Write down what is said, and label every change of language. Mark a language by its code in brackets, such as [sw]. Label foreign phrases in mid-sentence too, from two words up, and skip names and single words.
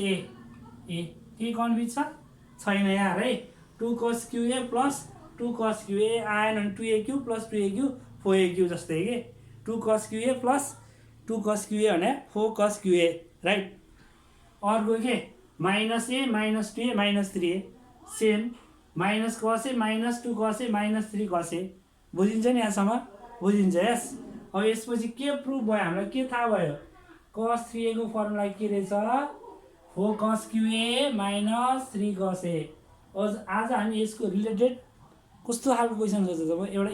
[ne] A के कन्फ्युज छैन यार है 2 cos QA प्लस 2 cos QA आएन भने 2AQ प्लस 2AQ 4AQ जस्तै के 2 cos QA प्लस 2 cos QA भने 4 cos QA राइट अर्को के माइनस A माइनस 2A माइनस 3A सेम माइनस cos A माइनस 2 cos A माइनस 3 cos A बुझिन्छ नि यहाँसम्म बुझिन्छ यस अब यसपछि के प्रुफ भयो हामीलाई के थाहा भयो cos 3A को फर्मुला के रहेछ 4 cos QA माइनस 3 cos A आज हामी यसको रिलेटेड कस्तो खालको क्वेसन सोच्छ म एउटा